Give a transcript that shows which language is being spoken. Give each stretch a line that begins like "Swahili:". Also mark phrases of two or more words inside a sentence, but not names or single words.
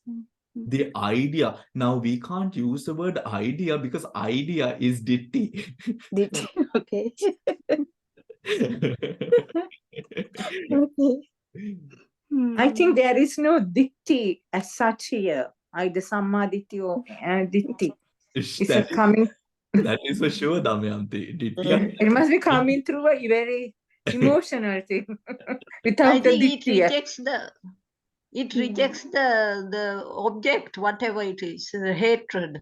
English: The idea. Now we can't use the word idea because idea is ditthi. Ditthi. Okay. Okay. I think there is no ditti as such here, either
Pali: samma ditti
English: or ditti. It's coming. That is for sure, Damayanti. Ditti. It must be coming through a very emotional thing. I Without the think it ditti. rejects the It rejects the object, whatever it is, the hatred.